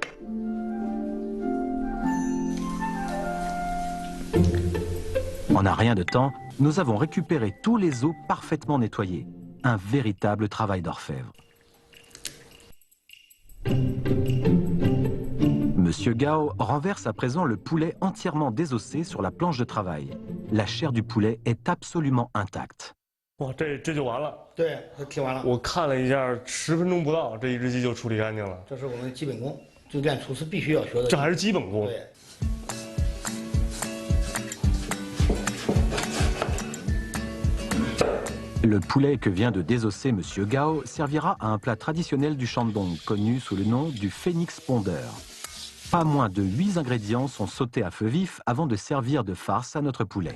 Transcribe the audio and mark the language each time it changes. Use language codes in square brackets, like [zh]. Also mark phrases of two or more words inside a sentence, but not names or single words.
[fr] En un rien de temps, nous avons récupéré tous les os parfaitement nettoyés. Un véritable travail d'orfèvre. Monsieur Gao renverse à présent le poulet entièrement désossé sur la planche de travail. La chair du poulet est absolument intacte. [zh] 哇，这就完了。对，这完了。我看了一下，10分钟不到，这一只鸡就处理干净了。这是我们的基本功，就练厨师必须要学的。这还是基本功。对。 [fr] Le poulet que vient de désosser Monsieur Gao servira à un plat traditionnel du Shandong, connu sous le nom du phénix pondeur. Pas moins de 8 ingrédients sont sautés à feu vif avant de servir de farce à notre poulet.